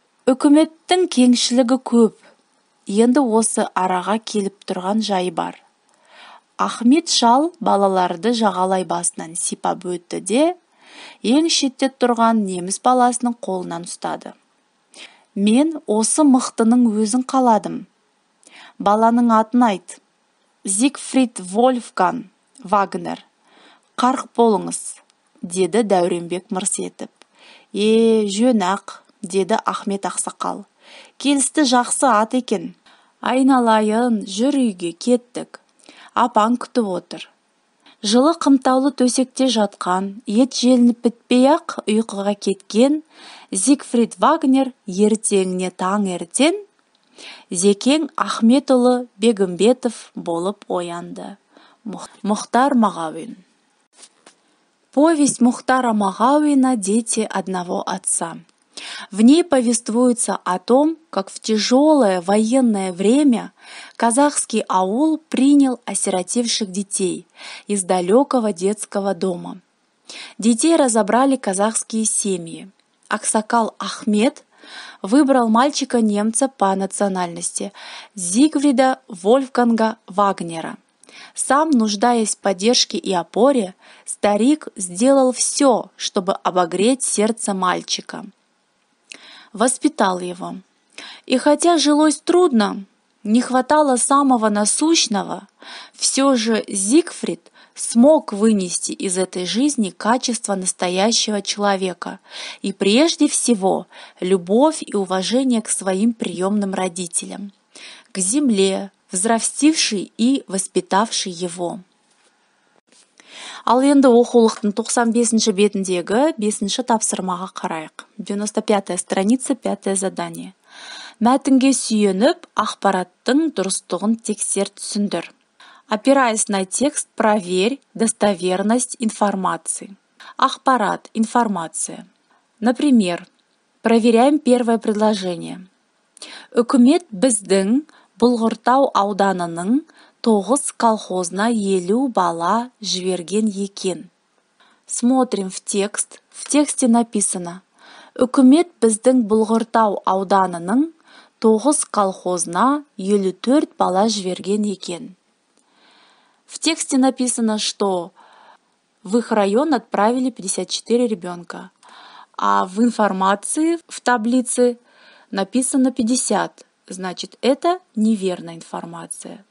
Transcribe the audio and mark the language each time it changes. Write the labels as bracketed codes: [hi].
[kk] Үкіметтің кеңшілігі көп. Енді осы араға келіп тұрған жай бар. Ахмет шал балаларды жағалай басынан сипап өтті де, ең шетте тұрған неміс баласының қолынан ұстады. Мен осы мықтының өзін қаладым. Баланың атын айт. Зигфрид Вольфган Вагнер. Қарқ болыңыз, деді Дәуренбек мырс етіп. Жөн-ақ, деді Ахмет ақсақал. Келісті, жақсы ат екен. Айналайын, жүр үйге, кеттік. Апаң күтіп отыр. Жылы қымтаулы төсекте жатқан, ет желініп бітпей-ақ ұйқыға кеткен Зигфрид Вагнер ертеңіне таң ертең Зекең Ахметұлы Бегімбетов болып оянды. Мұхтар Мағауин. [ru] Повесть Мухтара Мағауина «Дети одного отца». В ней повествуется о том, как в тяжелое военное время казахский аул принял осиротевших детей из далекого детского дома. Детей разобрали казахские семьи. Аксакал Ахмет выбрал мальчика-немца по национальности Зигфрида Вольфганга Вагнера. Сам, нуждаясь в поддержке и опоре, старик сделал все, чтобы обогреть сердце мальчика. Воспитал его. И хотя жилось трудно, не хватало самого насущного, все же Зигфрид смог вынести из этой жизни качество настоящего человека и прежде всего любовь и уважение к своим приемным родителям, к земле, взрастившей и воспитавшей его. [kk] Ал енді оқулықтың 95-ші бетіндегі 5-ші тапсырмаға қарайық. [ru] 95-я страница, 5-е задание. [kk] Мәтінге сүйеніп, ақпараттың дұрыстығын тексер, түсіндір. [ru] Опираясь на текст, проверь достоверность информации. Ақпарат, информация. Например, проверяем первое предложение. [kk] Үкімет біздің Бұлғыртау ауданының 9 колхозна 50 бала жіберген екен. [ru] Смотрим в текст. В тексте написано: [kk] Үкімет біздің Бұлғыртау ауданының 9 колхозна 54 бала жіберген екен. [ru] В тексте написано, что в их район отправили 54 ребенка, а в информации в таблице написано 50. Значит, это неверная информация.